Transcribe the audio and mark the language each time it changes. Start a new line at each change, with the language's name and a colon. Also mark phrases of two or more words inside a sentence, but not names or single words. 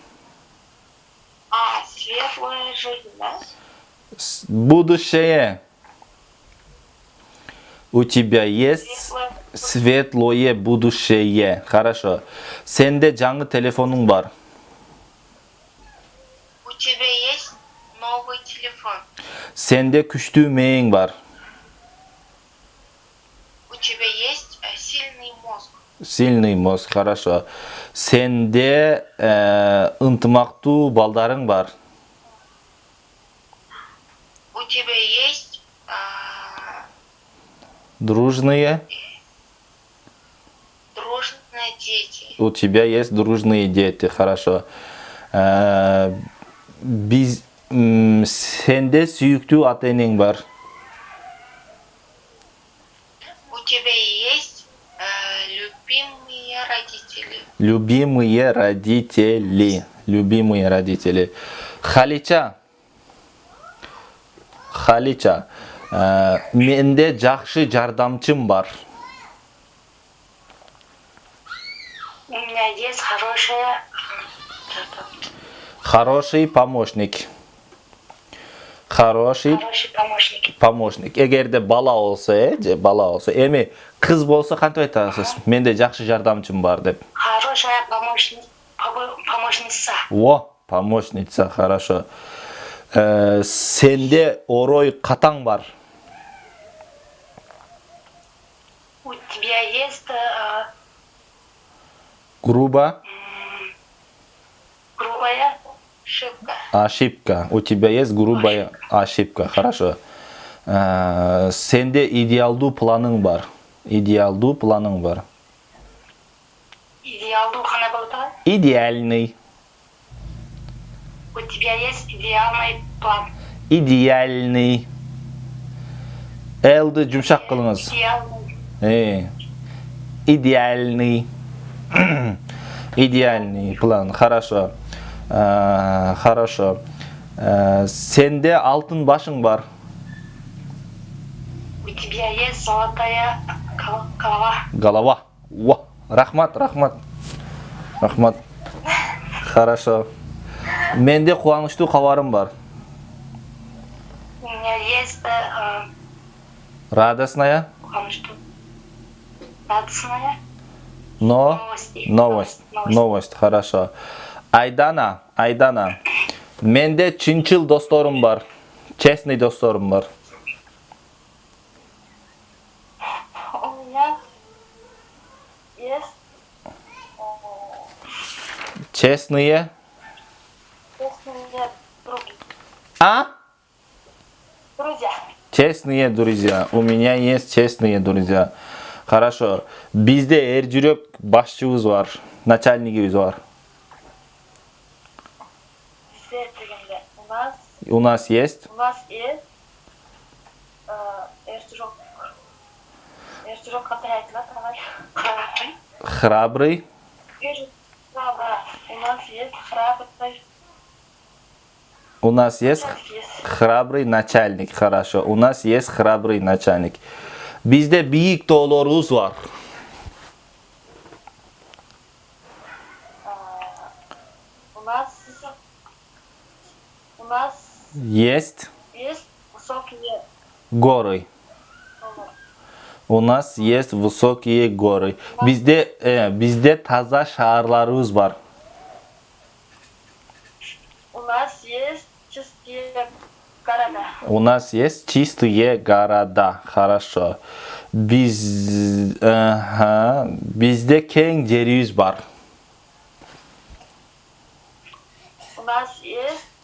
Russian: светлая жизнь, да? Будущее. У тебя есть светлое будущее. Хорошо.
Kyrgyz: Сенде жаңы телефонуң бар.
Russian: У тебя есть новый телефон.
Kyrgyz: Сенде күчтүү мээң бар.
Russian: У тебя есть сильный мозг. Сильный мозг. Хорошо.
Kyrgyz: Сенде ынтымактуу балдарың бар.
Russian: У тебя есть Дружные. дружные дети. У тебя есть дружные дети. Хорошо.
Kyrgyz: Сенде сүйүктүү ата-энең бар.
Russian: У тебя есть любимые родители. Любимые родители. Халича.
Kyrgyz: Менде жакшы жардамчым бар.
Russian: У меня есть хорошая Хороший помощник. Хороший помощник.
Kyrgyz: Эгерде бала болсо, эми кыз болсо кантип айтасыз? Менде жакшы жардамчым бар деп.
Russian: хорошая помощница. Помощница, хорошо.
Kyrgyz: Сенде орой катаң бар.
Russian: У тебя есть Грубая ошибка. У тебя есть грубая ошибка. Хорошо.
Kyrgyz: Сенде идеалдуу планың бар. Идеалдуу кандай болот?
Russian: Идеальный. У тебя есть идеальный план. Идеальный.
Kyrgyz: Элди жумшак кылыңыз.
Russian: Идеальный. Идеальный план. Хорошо.
Kyrgyz: Сенде алтын башың бар.
Russian: У тебя есть золотая Голова.
Kyrgyz: Рахмат.
Russian: Хорошо.
Kyrgyz: Менде кубанычтуу кабарым бар.
Russian: У меня есть Радостная. Новость. Хорошо. Айдана.
Kyrgyz: Менде чынчыл досторум бар. Честный досторум бар.
Russian: У меня есть Честные. друзья. Честные друзья. У меня есть честные друзья. Хорошо.
Kyrgyz: Бизде эр жүрөк башчыбыз бар. Начальнигибиз бар.
Russian: У нас есть храбрый. У нас есть храбрый начальник. Хорошо. У нас есть храбрый начальник.
Kyrgyz: Бизде бийик тоолорубуз бар.
Russian: нас есть есть высокие горы. горы. У нас есть высокие горы.
Kyrgyz: Bizde таза шаарларыбыз бар.
Russian: У нас есть чистые города. У нас есть чистые города. Хорошо.
Kyrgyz: Bizde кең жерибиз бар.
Russian: У нас есть